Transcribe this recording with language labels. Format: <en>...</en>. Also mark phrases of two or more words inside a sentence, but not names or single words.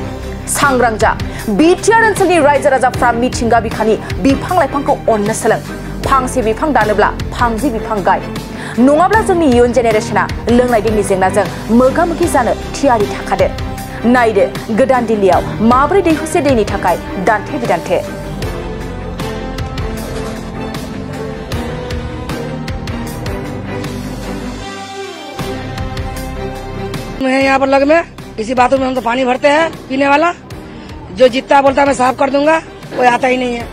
<brx>सांग्रां जा, बिटिआर ओनसोलनि रायजो राजाफ्रा मिथिंगा बिखानि बिफां-लाइफांखौ अननो सोलों। फांसे बिफां दानोब्ला फांसे बिफां गाय, नङाब्ला जोंनि इयुन जेनेरेशना लोंनाय दैनि जेंनाजों मोगा-मोगि जानो थियारि थाखादो। नायदो गोदान दिल्लीयाव माबोरै दैखरसे दैनि थाखाय दान्थे बिदान्थे।</brx> <hi>मैं यहाँ पर लग में किसी बाथरूम में हम तो पानी भरते हैं पीने वाला, जो जितना बोलता है मैं साफ कर दूंगा, कोई आता ही नहीं है।</hi>